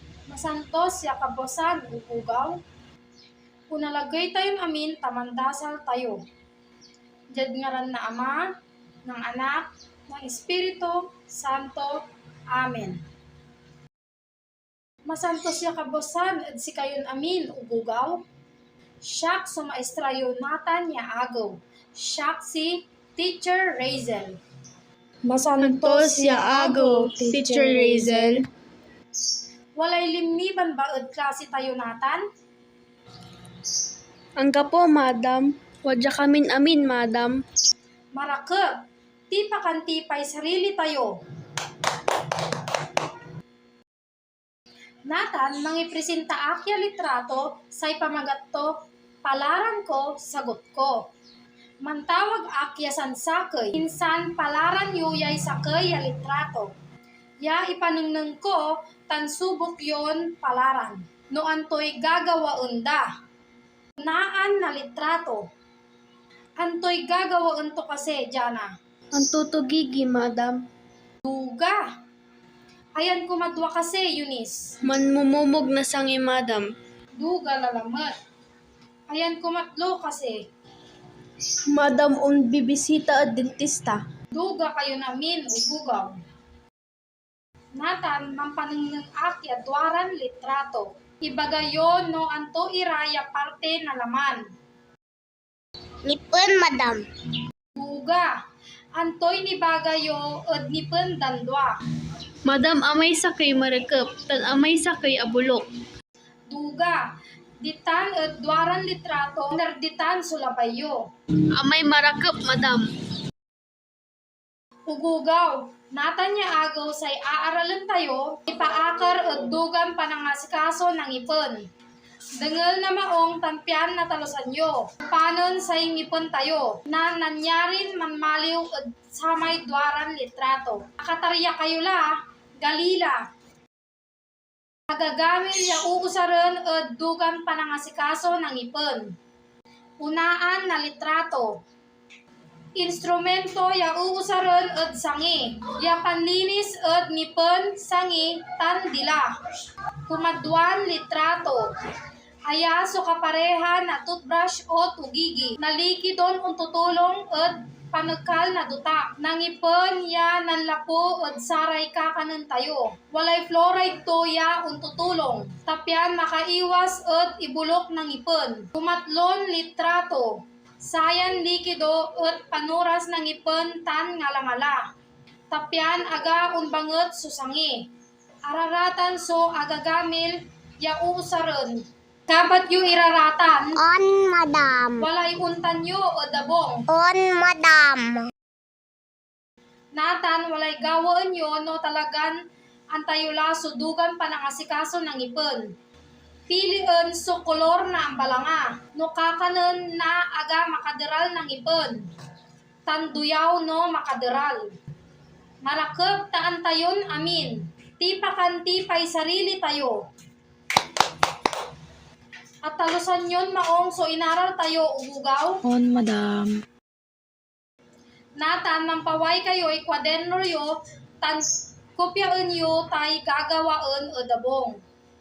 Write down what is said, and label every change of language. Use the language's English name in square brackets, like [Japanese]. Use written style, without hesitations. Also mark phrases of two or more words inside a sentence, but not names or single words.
[Ibaloi] Masantos ya kabosan ugaw. Unalagay tayon amin tamandasal tayo. Jad ngaran na Ama, ng Anak, ng Espiritu Santo. Amen. Masantos ya kabosan at si kayon amin ugugaw. Siyak sumaestrayo natan ya agaw. Siyak si Teacher Razel. Masantos ya agaw, Teacher Razel. Walay limniban baad klase tayo natan? Angka po, madam. Wadya kamin amin, madam. Marake, ti pakantipay sarili tayo. Natan, mangipresenta akya litrato, say pamagatto, palaran ko, sagot ko. Mantawag akya san sakay, insan palaran yuyay sakay ya litrato. Ya ipanungneng ko, tan subok yon palaran. No antoy gagawaon da. Naan na litrato. Antoy gagawaon to kasi, Jana. Ang tutugigi, madam. Duga. Ayan kumadwa kasi, Eunice. Manmumumog na sangi, madam. Duga lalamat. Ayan kumatlo kasi. Madam, bibisita at dentista. Duga kayo namin, ugugaw. Natan, mampaningng akya, dwaran litrato. Ibagayon no anto iraya parte na laman. Nipon, madam. Duga. Antoy ni bagayo od nipen dandwa. Madam, amay sakay marakap, tan amay sakay abulok. Duga. Ditan od dwaran litrato, nerditan sulabayo. Amay marakap, madam. Ugugaw. Natan niya agaw say aaralan tayo, ipaakar od dugan panangasikaso ng ipon. Dengal na maong tampian na talusanyo. Panon say ngipon tayo, na nanyarin manmaliw od samay dwaran litrato. Akatarya kayo la, galila. Agagamil ya uusaran od dugan panangasikaso ng ipon. Unaan na litrato. Instrumento ya uusaran od sangi. Ya panlinis od ngipon sangi tandila. Kumadwan litrato. Aya so kapareha na toothbrush o tugigi. Nalikidon un tutulong od panagkal na duta. Nangipon ya nanlapo od saray kakanan tayo. Walay fluoride to ya un tutulong. Tapyan makaiwas od ibulok ng ipon. Kumatlon litrato. Sayan likido at panuras ng ipon tan ngalangala. Tapyan aga unbanget susangi. Araratan so agagamil ya uusaran. Kapat yu iraratan. On, madam. Walay untan yu o dabong. On, madam. Natan walay gawaan yu no talagan antayula sudugan panangasikaso ng ipon. Piliin so kolor na ang balanga. No kakanan na aga makaderal ng ipon. Tanduyaw no makaderal. Marakeb taan tayon amin. Tipakanti pay sarili tayo. At talusan yon maong so inaral tayo ugugaw. On, madam. Natan mampaway kayo ay kwaderno yo tan kopyaan yo tay gagawaan o dabong.